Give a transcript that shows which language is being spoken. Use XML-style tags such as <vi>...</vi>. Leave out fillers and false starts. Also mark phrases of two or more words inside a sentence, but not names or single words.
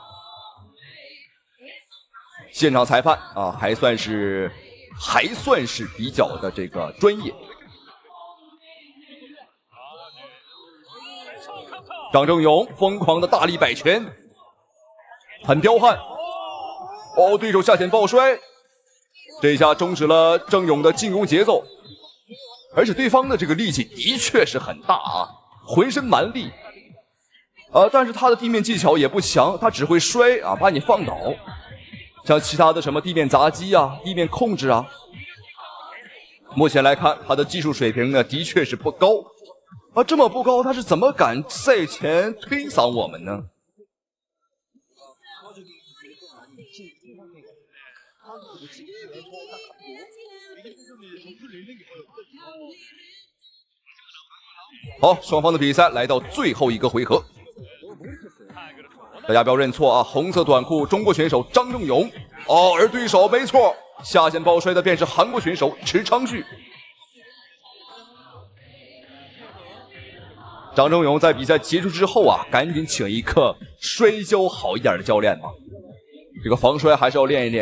<zh>現場裁判還算是比較的這個專業。張正勇瘋狂的大力擺拳，很彪悍。對手下潛抱摔， 這一下終止了郑勇的进攻節奏，而且对方的这个力气的確是很大啊，渾身蠻力。但是他的地面技巧也不強，他只會摔啊，把你放倒。像其他的什麼地面砸擊啊、地面控制啊，目前來看他的技術水平呢，的確是不高。這麼不高，他是怎麼敢賽前推搡我們呢？好，雙方的比賽來到最後一個回合。大家不要認錯啊！紅色短褲中國選手張正勇而對手沒錯，下線抱摔的便是韓國選手池昌旭。張正勇在比賽結束之後啊，趕緊請一個摔跤好一點的教練嘛，這個防摔還是要練一練。</zh>